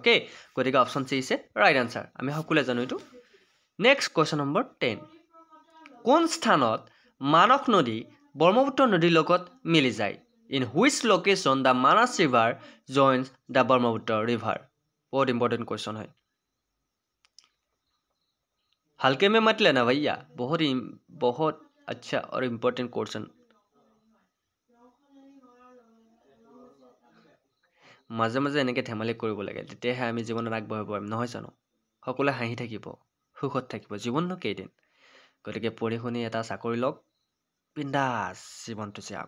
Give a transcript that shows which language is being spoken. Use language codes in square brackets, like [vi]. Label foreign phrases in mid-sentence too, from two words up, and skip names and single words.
[en] okay, গতিকে option C is right answer. [as] আমি সকলোৱে জানো এইটো। [en] next question number 10. [as] কোন স্থানত মানস নদী ব্ৰহ্মপুত্ৰ নদীৰ লগত মিলি যায়? [en] in which location the Manas river joins the Brahmaputra river? [as] বহুত [en] important question [as] হয়। [hi] हल्के में मत लेना भैया, बहुत अच्छा और [en] important question. [as] মাজে মাজে এনেকৈ ধেমালি কৰিব লাগে, তেতিয়াহে আমি জীৱনত আগবাঢ়িব পাৰিম, নহয় জানো? সকলোৱে হাঁহি থাকিব, সুখত থাকিব, জীৱননো কেইদিন। গতিকে পঢ়ি শুনি এটা চাকৰি লওক, বিন্দাছ জীৱনটো যাওক।